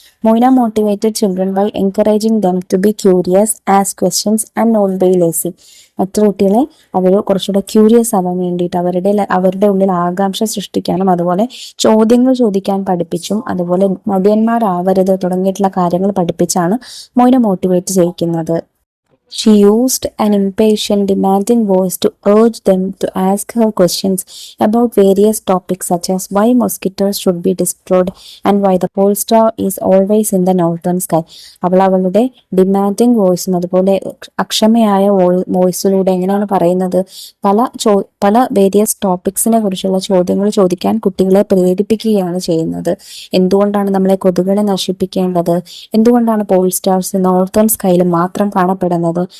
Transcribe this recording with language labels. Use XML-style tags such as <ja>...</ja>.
<en>മൊയ്ന motivated children by encouraging them to be curious, ask questions and not be lazy.</en> <ml>മറ്റു കുട്ടികളെ അവർ കുറച്ചുകൂടെ curious ആവാൻ വേണ്ടിയിട്ട് അവരുടെ ഉള്ളിൽ ആകാംക്ഷ സൃഷ്ടിക്കാനും അതുപോലെ ചോദ്യങ്ങൾ ചോദിക്കാൻ പഠിപ്പിച്ചും അതുപോലെ മടിയന്മാരാവരുത് തുടങ്ങിയിട്ടുള്ള കാര്യങ്ങൾ പഠിപ്പിച്ചാണ് Moina motivate ചെയ്യിക്കുന്നത്.</ml> <en>She used an impatient, demanding voice to urge them to ask her questions about various topics such as why mosquitoes should be destroyed and why the pole star is always in the northern sky.</en> <ml>അവളുടെ demanding വോയിസും അതുപോലെ അക്ഷമയായ വോയിസിലൂടെ എങ്ങനെയാണ് പറയുന്നത്? പല various ടോപ്പിക്സിനെ കുറിച്ചുള്ള ചോദ്യങ്ങൾ ചോദിക്കാൻ കുട്ടികളെ പ്രേരിപ്പിക്കുകയാണ് ചെയ്യുന്നത്. എന്തുകൊണ്ടാണ് നമ്മളെ കൊതുകുകളെ നശിപ്പിക്കേണ്ടത്? എന്തുകൊണ്ടാണ് പോൾ സ്റ്റാർസ് നോർത്തേൺ സ്കൈയിൽ മാത്രം കാണപ്പെടുന്നത്?</ml>